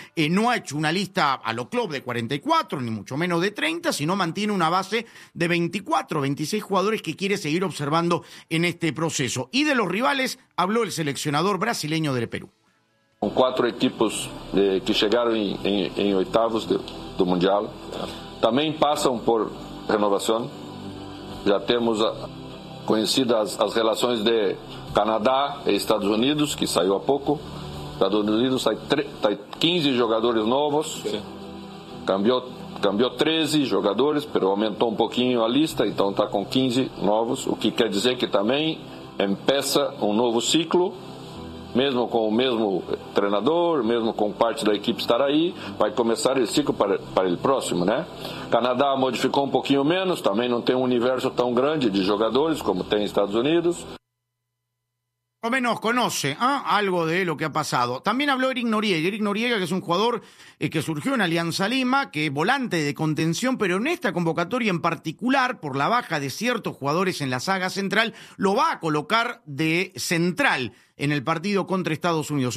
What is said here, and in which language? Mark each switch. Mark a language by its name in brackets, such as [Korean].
[Spanish] No ha hecho una lista a lo club de 44, ni mucho menos de 30, sino mantiene una base de 24, 26 jugadores que quiere seguir observando en este proceso. Y de los rivales habló el seleccionador brasileño del Perú. Con cuatro equipos que llegaron en octavos del Mundial, también pasan por renovación. Ya tenemos [Portuguese] conhecidas as relações de Canadá e Estados Unidos, que saiu há pouco. Estados Unidos sai 15 jogadores novos, cambiou 13 jogadores, mas aumentou um pouquinho a lista, então está com 15 novos, o que quer dizer que também empeça um novo ciclo, mesmo com o mesmo treinador, mesmo com parte da equipe estar aí, vai começar o ciclo para o próximo, né? Canadá modificou um pouquinho menos, também não tem um universo tão grande de jogadores como tem Estados Unidos. [Spanish] Por lo menos conoce algo de lo que ha pasado. También habló Eric Noriega, que es un jugador que surgió en Alianza Lima, que es volante de contención, pero en esta convocatoria en particular, por la baja de ciertos jugadores en la zaga central, lo va a colocar de central en el partido contra Estados Unidos.